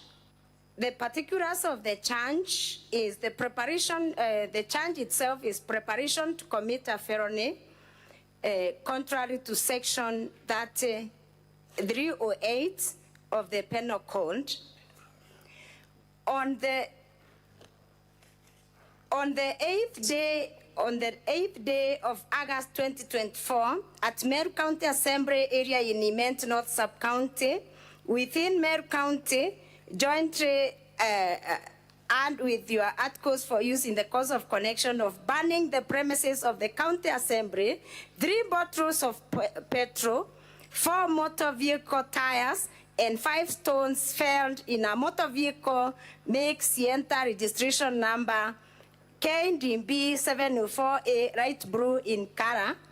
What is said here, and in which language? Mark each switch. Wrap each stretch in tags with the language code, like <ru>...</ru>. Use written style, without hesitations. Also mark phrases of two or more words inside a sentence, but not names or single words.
<en>The particulars of the charge is the preparation, the charge itself is preparation to commit a felony contrary to section 30 308 of the Penal Code. On the 8th day of August 2024, at Meru County Assembly area in Imment North Sub-County, within Meru County, jointly and with your articles for use in the course of connection of burning the premises of the County Assembly, 3 bottles of petrol, 4 motor vehicle tires, and 5 stones found in a motor vehicle make Sienta registration number KDB 704A light blue in color.</en>